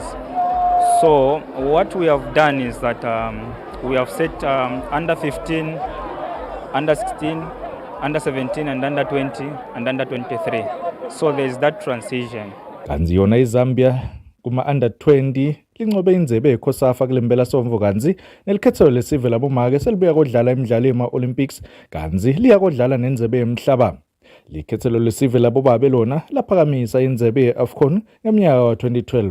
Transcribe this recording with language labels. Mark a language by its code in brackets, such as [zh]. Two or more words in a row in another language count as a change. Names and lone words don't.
[en] So what we have done is that we have set under 15, under 16, under 17 and under 20 and under 23. So there is that transition. [ss] Kanzi yona iZambia kuma under 20 lincobe indlebe yeKhosafa kulembela somvo kanzi nelikhethelo lesive labomake selibuya kodlala imidlalo ema-Olympics kanzi liya kodlala nendlebe yemhlaba. Likhethelo lesive labobabe lona laphakamisa indlebe ye-AFCON ngeminyaka wa-2012.